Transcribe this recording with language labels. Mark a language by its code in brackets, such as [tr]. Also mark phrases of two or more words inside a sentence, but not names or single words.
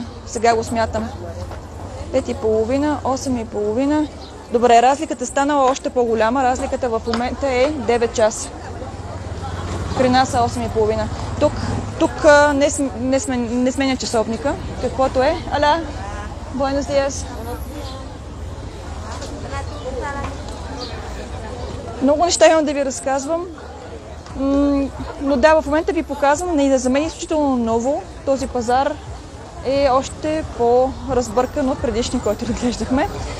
[bg] Сега го смятам. 5:30, 8:30. Добре, разликата станала още по-голяма. Разликата в момента е 9 часа. При нас е 8:30. Тук не сменя часовника. Каквото е. [es] Аля, buenos días. [bg] Много неща имам да ви разказвам. Но да, в момента ви показвам, и да за мен е изключително ново. Този пазар е още по-разбъркан от предишния, който разглеждахме.